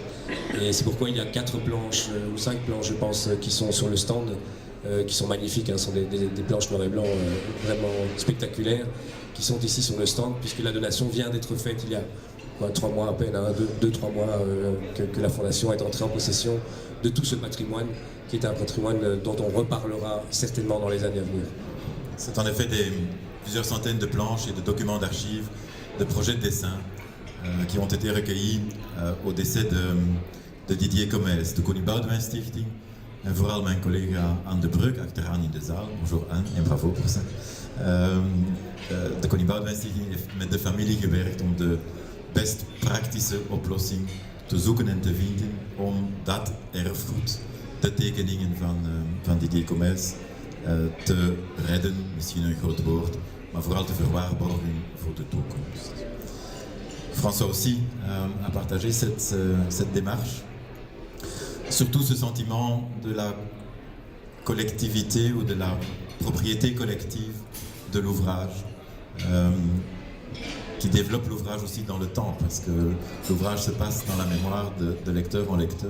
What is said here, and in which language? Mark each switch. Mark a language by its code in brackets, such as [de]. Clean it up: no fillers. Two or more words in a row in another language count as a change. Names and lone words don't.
[fr] Et c'est pourquoi il y a 4 planches, ou 5 planches je pense, qui sont sur le stand, qui sont magnifiques, ce sont des planches noir et blanc vraiment spectaculaires, qui sont ici sur le stand, puisque la donation vient d'être faite il y a 3 mois à peine, 2-3 mois que la fondation est entrée en possession de tout ce patrimoine, qui est un patrimoine dont on reparlera certainement dans les années à venir. C'est en effet plusieurs centaines de planches et de documents d'archives, de projets de dessin qui ont été recueillis au décès de Didier Comès. [nl] De Connie Boudewijn Stichting en vooral mijn collega Anne de Breuk achteraan in de zaal. [fr] Bonjour Anne en bravo pour ça. [nl] De Connie Boudewijn Stichting heeft met de familie gewerkt om de best praktische oplossing te zoeken en te vinden om dat erfgoed, de tekeningen van Didier Comès, te redden, misschien een groot woord, maar vooral te verwaarborgen voor de toekomst. [fr] François aussi a partagé cette démarche, surtout ce sentiment de la collectivité ou de la propriété collective de l'ouvrage, qui développe l'ouvrage aussi dans le temps, parce que l'ouvrage se passe dans la mémoire de lecteur en lecteur.